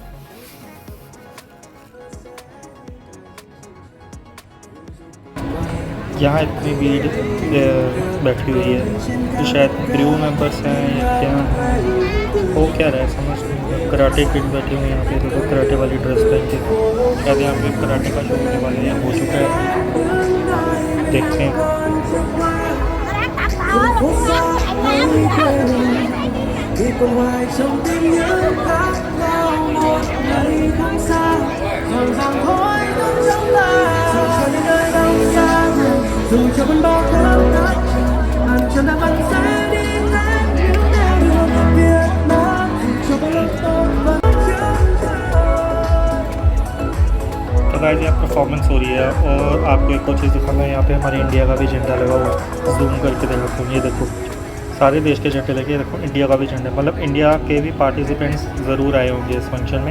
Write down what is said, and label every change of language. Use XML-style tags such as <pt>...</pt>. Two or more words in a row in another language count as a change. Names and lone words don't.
<hi>यहाँ इतनी भीड़ बैठी हुई है तो शायद</hi> <en>crew members</en> <hi>हैं या क्या हो क्या रहा है समझ नहीं। कराटे किड बैठे हुए हैं यहाँ पे, देखो कराटे वाली ड्रेस पहन के, शायद यहाँ पे कराटे का शो होने वाले हैं, हो चुका है, देखते हैं।</hi> <vi>dù cho vẫn bao khao khát hàng trăm năm anh sẽ đi đến những nẻo đường Việt Nam cho bao lâu tôi vẫn</vi> <hi>तो गाइस यहाँ परफॉर्मेंस हो रही है और आपको एक और चीज़ दिखाना है, यहाँ पे हमारे इंडिया का भी झंडा लगा हुआ है। जूम करके दिखाता हूँ, ये देखो सारे देश के झंडे लगे, देखो इंडिया का भी झंडा, मतलब इंडिया के भी पार्टिसिपेंट्स ज़रूर आए होंगे इस फंक्शन में।</hi>